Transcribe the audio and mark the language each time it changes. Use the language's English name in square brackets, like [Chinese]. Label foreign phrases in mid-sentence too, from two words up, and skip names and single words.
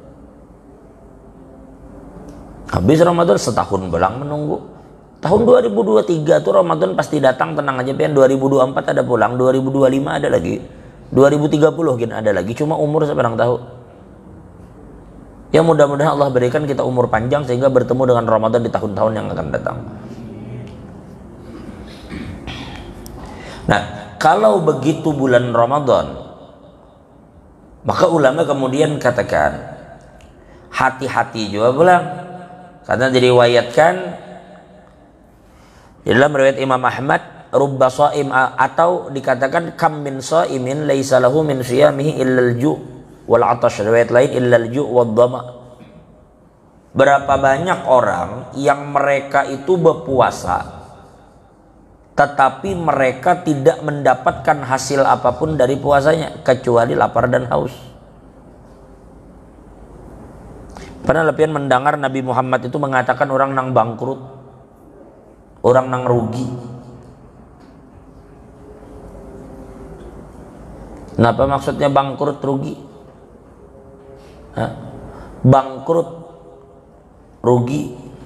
[Banjar] Habis Ramadan setahun belang menunggu. Tahun 2023 tuh Ramadan pasti datang, tenang aja pian. 2024 ada pulang, 2025 ada lagi, 2030 gini ada lagi. Cuma umur seberang tahu. [Indonesian] Ya mudah-mudahan Allah berikan kita umur panjang sehingga bertemu dengan Ramadan di tahun-tahun yang akan datang. Nah, kalau begitu bulan Ramadan, maka ulama kemudian katakan hati-hati juga pulang, karena diriwayatkan di dalam riwayat Imam Ahmad, [Arabic] رب صائم, [Indonesian] atau dikatakan [Arabic] كم من صائم ليس له من صيامه إلا الجوع والعطش, [Indonesian] riwayat lain [Arabic] إلا الجوع والظمأ. [Indonesian] Berapa banyak orang yang mereka itu berpuasa tetapi mereka tidak mendapatkan hasil apapun dari puasanya kecuali lapar dan haus. [Banjar] Pernah lepian mendengar Nabi Muhammad itu mengatakan orang nang bangkrut, orang nang rugi. Kenapa maksudnya bangkrut rugi? Bangkrut rugi.